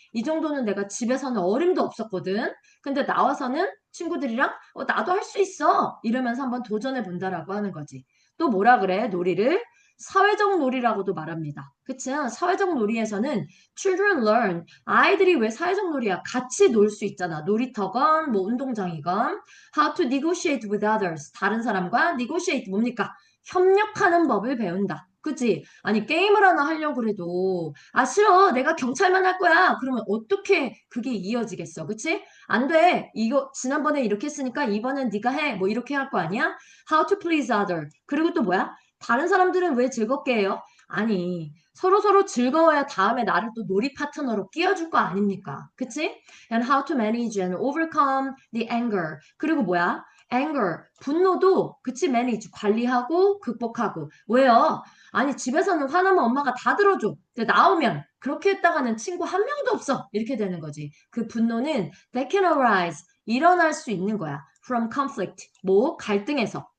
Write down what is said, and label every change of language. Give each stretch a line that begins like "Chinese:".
Korean: 이 정도는 내가 집에서는 어림도 없었거든. 근데 나와서는 친구들이랑 나도 할 수 있어. 이러면서 한번 도전해 본다라고 하는 거지. 또 뭐라 그래? 놀이를 사회적 놀이라고도 말합니다. 그치? 사회적 놀이에서는
English: children learn.
Korean: 아이들이 왜 사회적 놀이야? 같이 놀 수 있잖아. 놀이터건 뭐 운동장이건
English: how to negotiate with others.
Korean: 다른 사람과 negotiate 뭡니까? 협력하는 법을 배운다. 그치? 아니, 게임을 하나 하려고 그래도, 싫어. 내가 경찰만 할 거야. 그러면 어떻게 그게 이어지겠어. 그치? 안 돼. 이거, 지난번에 이렇게 했으니까 이번엔 네가 해. 뭐 이렇게 할 거 아니야?
English: How to please other.
Korean: 그리고 또 뭐야? 다른 사람들은 왜 즐겁게 해요? 아니, 서로서로 즐거워야 다음에 나를 또 놀이 파트너로 끼워줄 거 아닙니까? 그치?
English: And how to manage and overcome the anger.
Korean: 그리고 뭐야? anger, 분노도 그치 manage, 관리하고 극복하고. 왜요? 아니 집에서는 화나면 엄마가 다 들어줘. 근데 나오면 그렇게 했다가는 친구 한 명도 없어. 이렇게 되는 거지. 그 분노는
English: they can arise,
Korean: 일어날 수 있는 거야.
English: from conflict,
Korean: 뭐 갈등에서.